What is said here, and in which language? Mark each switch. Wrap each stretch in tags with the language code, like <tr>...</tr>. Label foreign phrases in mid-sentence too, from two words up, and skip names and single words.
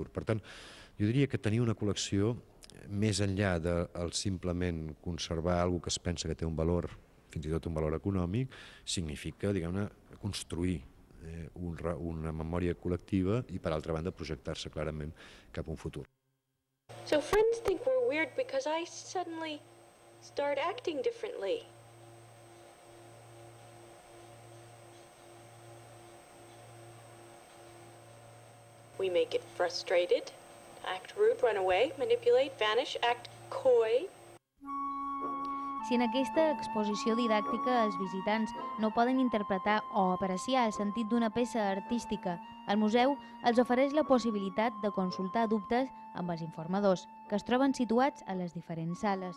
<ca>Per tant, jo diria que tenir una col·lecció, més enllà de simplement conservar alguna que es pensa que té un valor, fins i tot un valor econòmic, significa, diguem-ne, construir una memòria col·lectiva i, per altra banda, projectar-se clarament cap a un futur.</ca> <en>So friends think we're weird because I suddenly start acting differently. We may get frustrated, act rude, run away, manipulate, vanish, act coy.</en> <ca>Si en aquesta exposició didàctica els visitants no poden interpretar o apreciar el sentit d'una peça artística, el museu els ofereix la possibilitat de consultar dubtes amb els informadors, que es troben situats a les diferents sales.</ca>